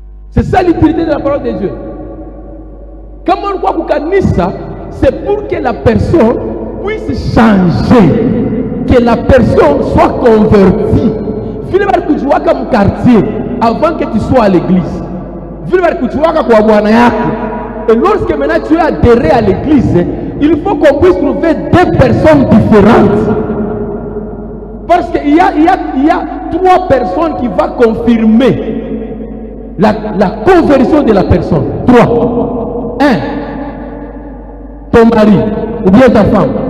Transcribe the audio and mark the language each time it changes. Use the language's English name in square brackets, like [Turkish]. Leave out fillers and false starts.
[French] C'est ça l'utilité de la parole de Dieu. Comme on voit Koukanissa, c'est pour que la personne puisse changer, que la personne soit convertie. [Swahili] Vile kujuaka mu [French] quartier avant que tu sois à l'église. [Swahili] Vile kujuaka kwa bwana yako. [French] Et lorsque maintenant tu es adhéré à l'église, il faut qu'on puisse trouver deux personnes différentes. Parce qu'il y a trois personnes qui vont confirmer la conversion de la personne. Trois. Un, ton mari ou bien ta femme.